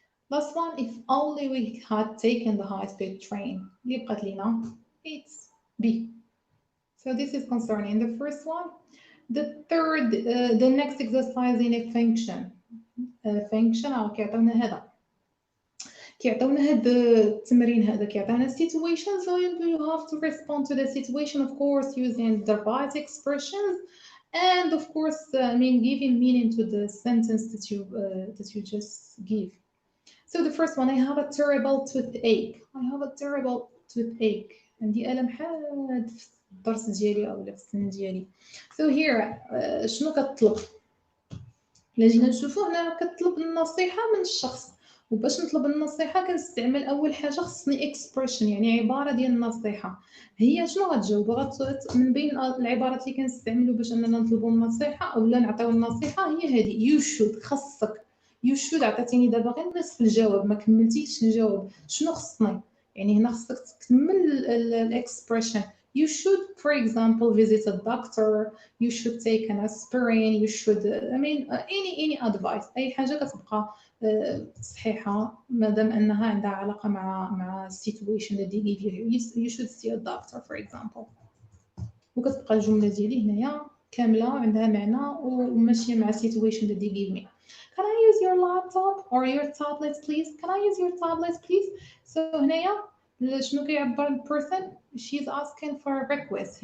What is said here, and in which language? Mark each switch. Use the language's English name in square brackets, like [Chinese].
[English] Last one, if only we had taken the high-speed train. [Arabic] اللي بقات لينا [English] it's B. So this is concerning the first one. The third, the next exercise in a function. [Arabic] Function كيعطيونا هذا. كيعطيونا هذا التمرين هذا كيعطيونا [English] situation, so you have to respond to the situation, of course, using the right expressions, and of course, giving meaning to the sentence that you just give. So the first one, I have a terrible toothache. I have a terrible toothache. [Arabic] عندي ألم حاد في الضرس ديالي أو في السن ديالي. [English] So here, [Arabic] شنو كتطلب؟ إلا جينا نشوفو هنا كتطلب النصيحة من الشخص. وباش نطلب النصيحة كنستعمل أول حاجة خصني expression يعني عبارة ديال النصيحة. هي شنو غتجاوب؟ من بين العبارات اللي كنستعملو باش أننا نطلبو النصيحة أو لا نعطيو النصيحة هي هذه [English] you should [Arabic] خصك. you should عطيتيني دابا غير نصف الجواب ما كملتيش الجواب. شنو خصني؟ يعني هنا خصك تكمل الexpression. [English] You should, for example, visit a doctor. You should take an aspirin. You should, any advice. [Arabic] أي حاجة كتبقى صحيحة مادام أنها عندها علاقة مع [English] situation that they give you. You should see a doctor, for example. [Arabic] وكتبقى الجملة ديالي هنايا كاملة عندها معنى وماشية مع [English] situation that they give me. Can I use your laptop or your tablet, please? Can I use your tablet, please? So [Arabic] هنايا شنو كيعبر البيرسون؟ [English] She's asking for a request.